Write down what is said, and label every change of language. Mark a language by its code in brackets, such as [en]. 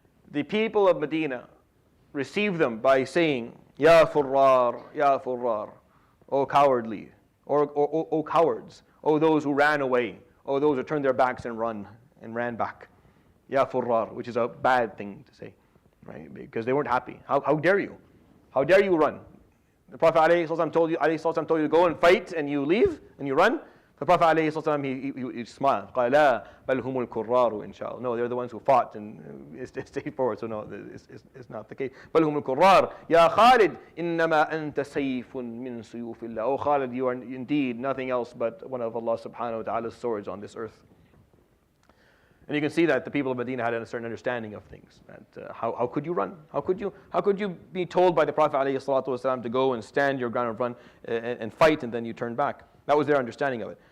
[en] The people of Medina receive them by saying, Ya Furrar, O cowardly, O cowards, O those who ran away, O those who turned their backs and ran back. Ya Furrar, which is a bad thing to say, right? Because they weren't happy. How dare you? How dare you run? The Prophet ﷺ told you to go and fight and you leave and you run. The Prophet ﷺ, he smiled. [ar] قال لا بل هم الكرار إن شاء الله. [en] No, they're the ones who fought and stayed forward. So no, it's not the case. [ar] بل هم الكرار يا خالد إنما أنت سيف من سيوف الله. [en] Oh Khalid, you are indeed nothing else but one of Allah subhanahu wa ta'ala's swords on this earth. And you can see that the people of Medina had a certain understanding of things. That, how could you run? How could you be told by the Prophet ﷺ to go and stand your ground and run and fight, and then you turn back? That was their understanding of it.